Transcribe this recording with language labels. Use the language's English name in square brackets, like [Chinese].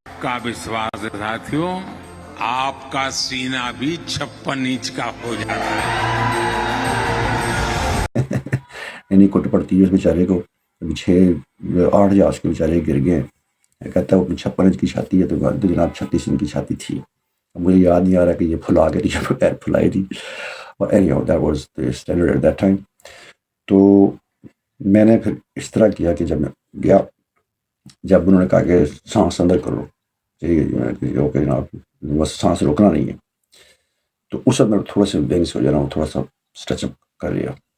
[Urdu] کا وشواس ہے ساتھیوں، آپ کا سینہ بھی 56 انچ کا ہو جاتا ہے. نہیں کٹ پڑتی ہے اس بیچارے کو. 6-8 جہاز کے بیچارے گر گئے. کہتا ہے وہ 56 انچ کی چھاتی ہے، تو جناب 36 انچ کی چھاتی تھی. مجھے یاد نہیں آ رہا کہ یہ پھلا کے تھی یا پیر پھلائی تھی. [English] اور anyhow that was the standard at that time. [Urdu] تو میں نے پھر اس طرح کیا کہ جب میں گیا، جب انہوں نے کہا کہ سانس اندر کرو، اوکے جناب بس سانس روکنا نہیں ہے، تو اس وقت میں تھوڑا سا ونگس ہو جا رہا ہوں، تھوڑا سا اسٹریچ اپ کر لیا.